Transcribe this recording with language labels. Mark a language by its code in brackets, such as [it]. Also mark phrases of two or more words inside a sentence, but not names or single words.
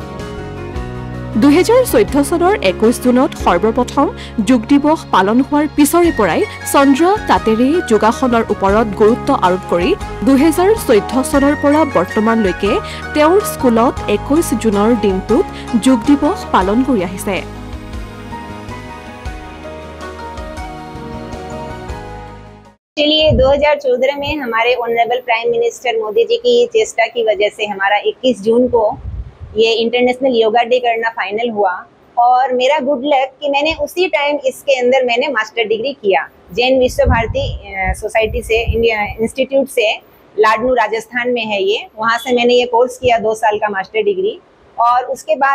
[as] 2014 চনৰ 21 জুনত সৰ্বপ্ৰথম যোগ দিৱস পালন হোৱাৰ পিছৰে পৰাই চন্দ্ৰ তাতেৰে যোগাসনৰ ওপৰত গুৰুত্ব আৰোপ কৰি 2014 চনৰ পৰা বৰ্তমানলৈকে তেওঁৰ স্কুলত 21 জুনৰ দিনটোত যোগ দিৱস পালন কৰি আহিছে [hi] चलिए 2014 में हमारे [en] honourable prime minister [hi] मोदी जी की चेष्टा की वजह से हमारा 21 जून को ये [en] international yoga day [hi] करना फाइनल हुआ और मेरा [en] good luck [hi] कि मैंने उसी टाइम इसके अंदर मैंने [en] master degree [hi] किया जैन विश्वभारती सोसाइटी से इंडिया इंस्टीट्यूट से लाडनू राजस्थान में है ये वहाँ से मैंने ये कोर्स किया 2 साल का [en] master degree [hi] और उसके बाद